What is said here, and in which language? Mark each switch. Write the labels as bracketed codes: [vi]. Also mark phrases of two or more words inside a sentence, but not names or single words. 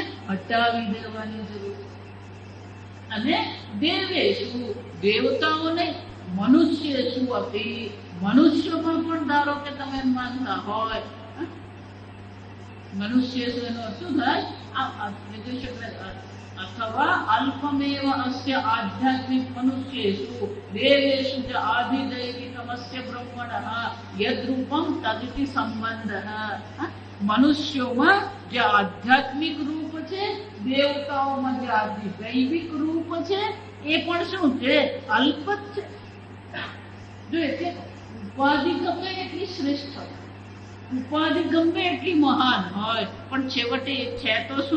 [gu] હટાવી દેવાની જરૂર છે. અને દેવેશુ, દેવતાઓને, મનુષ્યેશુ અપિ, મનુષ્યોમાં પણ ધારો કે તમે માનતા હોય. મનુષ્યેશુ એનો શું થાય? [sa] अथवा अल्पमेव अस्य आध्यात्मिक मनुष्येषु देवेषु च आधिदैविकमस्य ब्रह्मणः यद्रूपं तदिति संबंधः। [gu] મનુષ્યોમાં જે આધ્યાત્મિક રૂપ છે, દેવતાઓમાં જે આધિદૈવિક રૂપ છે, એ પણ શું છે? અલ્પ જ છે. જો એટલે ઉપાધિ ગમે એટલી શ્રેષ્ઠ હોય, ઉપાધિ ગમે એટલી મહાન હોય, પણ છેવટે એ છે તો શું?